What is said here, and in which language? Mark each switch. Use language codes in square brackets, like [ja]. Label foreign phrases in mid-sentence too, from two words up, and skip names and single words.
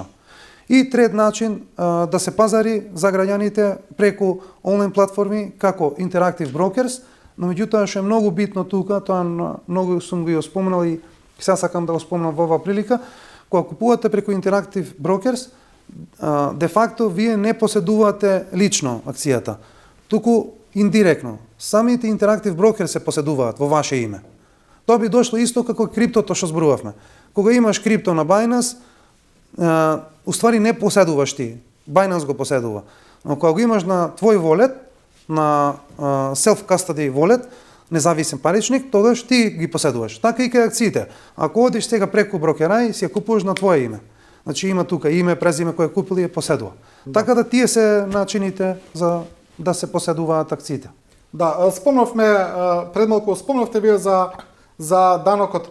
[mk] И трет начин да се пазари за граѓаните преку онлайн платформи како Interactive Brokers, но меѓутоа што е многу битно тука, тоа многу сум го спомнал и сега сакам да го спомнам во оваа прилика, кога купувате преку Interactive Brokers, де факто вие не поседувате лично акцијата, туку индиректно. Самите Interactive Brokers се поседуваат во ваше име. Тоа би дошло исто како криптото што зборувавме. Кога имаш крипто на Binance, уствари не поседуваш ти, Binance го поседува. Но кога го имаш на твој волет, на self-custody волет, независен паричник, тогаш ти ги поседуваш. Така и кај акциите. Ако одиш сега преку брокерај, си ја купуваш на твое име. Значи има тука име, презиме кој купил и ја поседува. Да. Така да тие се начините за да се поседуваат акциите. Да, пред малку спомнавте вие за данокот.